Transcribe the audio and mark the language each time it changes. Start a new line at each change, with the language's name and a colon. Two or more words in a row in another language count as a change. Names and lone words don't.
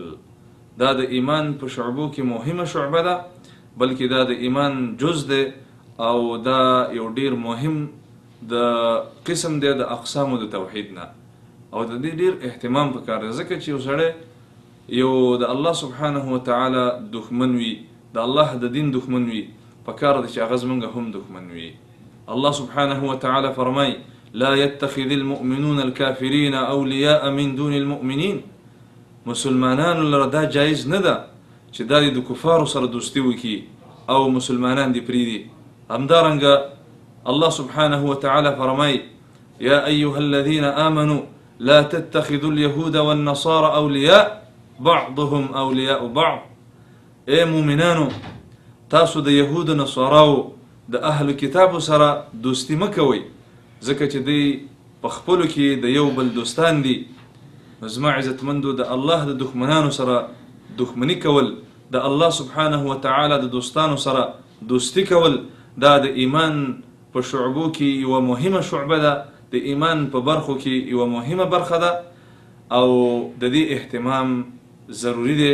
Pashto: دا د ایمان په شعبو کې مهمه شعبه ده، بلکې دا د ایمان جز دی او دا یو ډیر مهم د قسم دی د اقسامو د توحید نه، او د دې ډیر اهتمام پکار دی، ځکه چې یو سړی یو د
Arabic: الله سبحانه وتعالی
Pashto: دښمن وي، د الله د دین دښمن وي، پکار دی چې هغه زموږ هم دښمن وي.
Arabic: الله سبحانه وتعالی فرمای: لا يتخذ المؤمنون الكافرين أولياء من دون المؤمنين.
Pashto: مسلمانانو لره دا جایز نه ده چې دا د کفارو سره دوستي وکړي او مسلمانان دې پرېږدي.
Arabic: همدارنګه الله سبحانه وتعالى فرمای: يا أيها الذين آمنوا لا تتخذوا اليهود والنصارى أولياء بعضهم أولياء بعض.
Pashto: اے مؤمنانو، تاسو د یهود نصاراو د اهل کتابو سره دوستی مه کوئ، ځکه چې دوی په خپلو کې د یو بل دوستان دي. زما عزتمندو، د الله د دښمنانو سره دښمني کول، د
Arabic: الله سبحانه وتعالی
Pashto: د دوستانو سره دوستی کول، دا د ایمان په شعبو کې یوه مهمه شعبه ده، د ایمان په برخو کې یوه مهمه برخه ده، او د دې اهتمام ضروري دی.